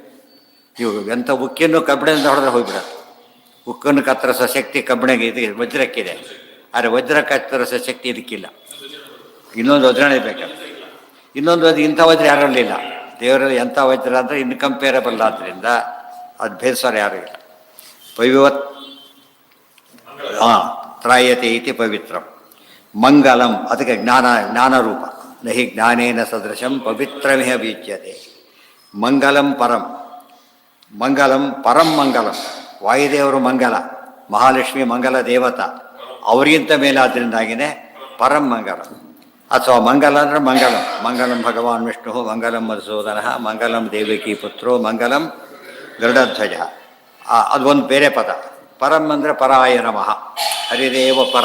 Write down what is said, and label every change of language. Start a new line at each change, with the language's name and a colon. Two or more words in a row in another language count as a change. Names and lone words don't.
Kannada: ಇವು ಎಂಥ ಉಕ್ಕಿನ್ನು ಕಬ್ಬಿಣದಿಂದ ಹೊಡೆದ್ರೆ ಹೋಗಿಬಿಡತ್ತೆ. ಉಕ್ಕನ್ನು ಕತ್ತರಿಸೋ ಶಕ್ತಿ ಕಬ್ಬಿಣಗೆ ಇದು ವಜ್ರಕ್ಕಿದೆ, ಆದರೆ ವಜ್ರ ಕತ್ತರಿಸೋ ಶಕ್ತಿ ಇದಕ್ಕಿಲ್ಲ. ಇನ್ನೊಂದು ವಜ್ರನೇ ಬೇಕಲ್ಲ. ಇನ್ನೊಂದು ಅದು ಇಂಥ ವಜ್ರ ಯಾರಲ್ಲಿಲ್ಲ. ದೇವರಲ್ಲಿ ಎಂಥ ವಜ್ರ ಅಂದರೆ ಇನ್ಕಂಪೇರಬಲ್ ಆದ್ದರಿಂದ ಅದು ಭೇದಿಸೋರು ಯಾರೂ ಇಲ್ಲ.
Sanskrit: ಪವಿವತ್ ತ್ರಾಯತೆ ಇತಿ ಪವಿತ್ರಂ ಮಂಗಲಂ.
Kannada: ಅದಕ್ಕೆ ಜ್ಞಾನರೂಪ.
Sanskrit: ನಹಿ ಜ್ಞಾನೇನ ಸದೃಶಂ ಪವಿತ್ರಮಿಹ ಬೀಜ್ಯತೆ. ಮಂಗಲಂ ಪರಂ. ಮಂಗಲಂ ಪರಂ ಮಂಗಲಂ.
Kannada: ವಾಯುದೇವರು ಮಂಗಲ, ಮಹಾಲಕ್ಷ್ಮಿ ಮಂಗಲ ದೇವತ, ಅವರಿಗಿಂತ ಮೇಲಾದ್ದರಿಂದಾಗಿಯೇ ಪರಂ ಮಂಗಲ. ಅಥವಾ ಮಂಗಲ ಅಂದರೆ ಮಂಗಲಂ.
Sanskrit: ಮಂಗಲಂ ಭಗವಾನ್ ವಿಷ್ಣು, ಮಂಗಲಂ ಮಧುಸೂದನ, ಮಂಗಲಂ ದೇವಕಿ ಪುತ್ರೋ, ಮಂಗಲಂ ಗರುಡಧ್ವಜ.
Kannada: ಅದೊಂದು ಬೇರೆ ಪದ. ಪರಂ ಅಂದರೆ
Sanskrit: ಪರಾಯ ನಮಃ, ಹರಿದೇವ ಪರಃ.